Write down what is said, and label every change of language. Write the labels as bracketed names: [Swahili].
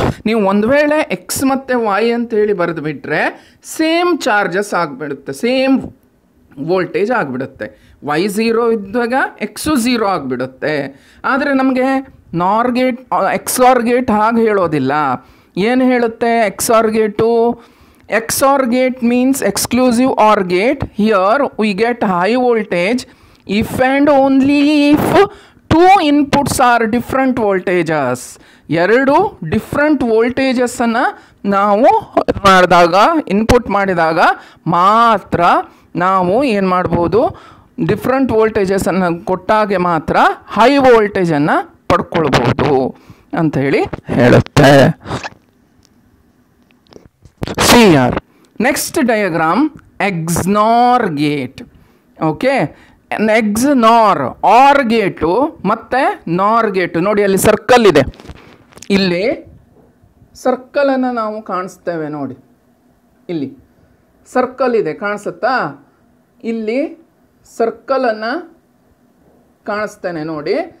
[Kannada] ನೀವು ಒಂದು ವೇಳೆ ಎಕ್ಸ್ ಮತ್ತು ವೈ ಅಂತೇಳಿ ಬರೆದು ಬಿಟ್ಟರೆ ಸೇಮ್ ಚಾರ್ಜಸ್ ಆಗಿಬಿಡುತ್ತೆ, ಸೇಮ್ ವೋಲ್ಟೇಜ್ ಆಗಿಬಿಡುತ್ತೆ. ವೈ 0 ಇದ್ದಾಗ ಎಕ್ಸು 0 ಆಗಿಬಿಡುತ್ತೆ. ಆದರೆ ನಮಗೆ ನಾರ್ ಗೇಟ್ ಎಕ್ಸಾರ್ ಗೇಟ್ ಹಾಗೆ ಹೇಳೋದಿಲ್ಲ. ಏನು ಹೇಳುತ್ತೆ XOR gate? [English] XOR gate means exclusive OR gate. Here we get high voltage if and only if two inputs are different voltages. [Kannada] ಎರಡು ಡಿಫ್ರೆಂಟ್ ವೋಲ್ಟೇಜಸ್ಸನ್ನು ನಾವು ಮಾಡಿದಾಗ, ಇನ್ಪುಟ್ ಮಾಡಿದಾಗ ಮಾತ್ರ ನಾವು ಏನು ಮಾಡ್ಬೋದು, ಡಿಫ್ರೆಂಟ್ ವೋಲ್ಟೇಜಸನ್ನು ಕೊಟ್ಟಾಗೆ ಮಾತ್ರ ಹೈ ವೋಲ್ಟೇಜನ್ನು ಪಡ್ಕೊಳ್ಬೋದು ಅಂತ ಹೇಳುತ್ತೆ. [English] See here, next diagram, XNOR gate. Okay, XNOR OR gate ಮತ್ತೆ NOR gate. [Kannada] ನೋಡಿ ಅಲ್ಲಿ ಸರ್ಕಲ್ ಇದೆ, ಇಲ್ಲಿ ಸರ್ಕಲನ್ನು ನಾವು ಕಾಣಿಸ್ತೇವೆ ನೋಡಿ, ಇಲ್ಲಿ ಸರ್ಕಲ್ ಇದೆ ಕಾಣಿಸುತ್ತಾ? ಇಲ್ಲಿ ಸರ್ಕಲನ್ನು ಕಾಣಿಸ್ತೇನೆ ನೋಡಿ.